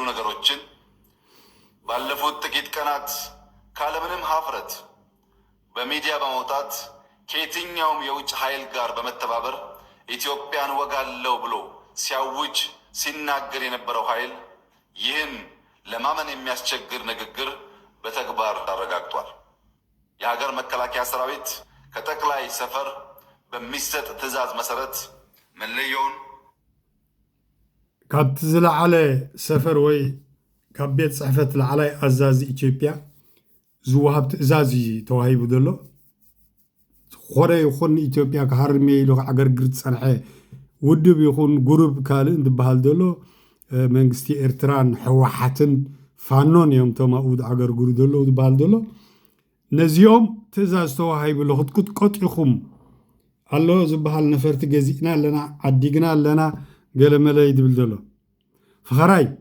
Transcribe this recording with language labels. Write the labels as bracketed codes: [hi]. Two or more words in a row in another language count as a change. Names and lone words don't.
[am] ነገሮችን ባለፉት ጥቂት ቀናት ካለምንም ሀፍረት በሚዲያ በመውጣት ከየትኛውም የውጭ ኃይል ጋር በመተባበር ኢትዮጵያን ወጋለው ብሎ ሲያውጅ ሲናገር የነበረው ኃይል ይህን ለማመን የሚያስቸግር ንግግር በተግባር አረጋግጧል። የሀገር መከላከያ ሰራዊት ከጠቅላይ ሰፈር በሚሰጥ ትእዛዝ መሰረት መለየውን [ti] ካብቲ ዝለዓለ ሰፈር ወይ ካብ ቤት ፅሕፈት ላዕላይ ኣዛዚ ኢትዮጵያ ዝወሃብ ትእዛዝ እዩ ተዋሂቡ ዘሎ ዝኾነ ይኹን ኢትዮጵያ ክሃርሜ ኢሉ ዓገርግር ዝፀንሐ ውድብ ይኹን ጉሩብ ካልእ እንትበሃል ዘሎ መንግስቲ ኤርትራን ሕወሓትን ፋኖን እዮም እቶም ኣብኡ ዓገርግሩ ዘለዉ ዝበሃል ዘሎ ነዚኦም ትእዛዝ ተዋሂቡሎ ክትቅጥቀጡ ኢኹም ኣሎ ዝበሃል ነፈርቲ ገዚእና ኣለና ዓዲግና ኣለና ገለመለይ ድብል ዘሎ ፍኸራይ